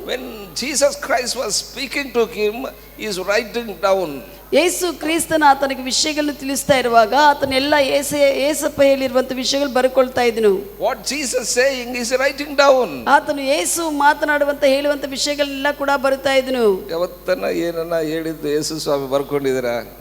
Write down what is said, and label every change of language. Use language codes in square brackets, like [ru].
[en] When Jesus Christ was speaking to him, he is writing down. [kn] ಯೇಸು ಕ್ರಿಸ್ತನ ಆತನಿಗೆ ವಿಷಯಗಳನ್ನು ತಿಳಿಸ್ತಾ ಇರುವಾಗ ಆತನೆಲ್ಲ ಏಸಪ್ಪ ಹೇಳಿರುವಂತ ವಿಷಯಗಳು ಬರ್ಕೊಳ್ತಾ ಇದ್ದನು. [en] What Jesus saying is writing down. [kn] ಆತನು ಯೇಸು ಮಾತನಾಡುವಂತ ಹೇಳುವಂತ ವಿಷಯಗಳೆಲ್ಲ ಕೂಡ ಬರುತ್ತಾ ಇದ್ದನು. ಯಾವತ್ತನ ಏನನ್ನ ಹೇಳಿದ್ದು ಯೇಸು ಸ್ವಾಮಿ ಬರ್ಕೊಂಡಿದ್ದೀರಾ?